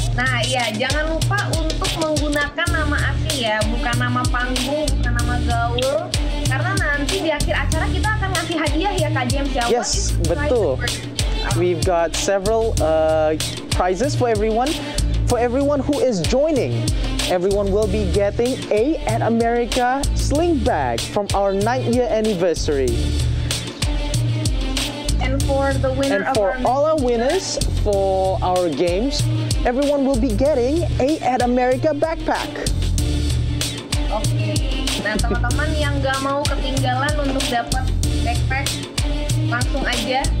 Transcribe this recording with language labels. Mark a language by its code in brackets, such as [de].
[id] Nah iya, jangan lupa untuk menggunakan nama asli ya, bukan nama panggung, bukan nama gaul. Karena nanti di akhir acara kita akan ngasih hadiah ya Kak James ya. [en] Yes, [id] betul. [en] We've got several prizes for everyone. For everyone who is joining, everyone will be getting a At America sling bag from our 9th year anniversary. And for the winner and for all our winners for our games, everyone will be getting a At America backpack. [id] Oke. Nah teman-teman yang nggak mau ketinggalan untuk dapat backpack, langsung aja.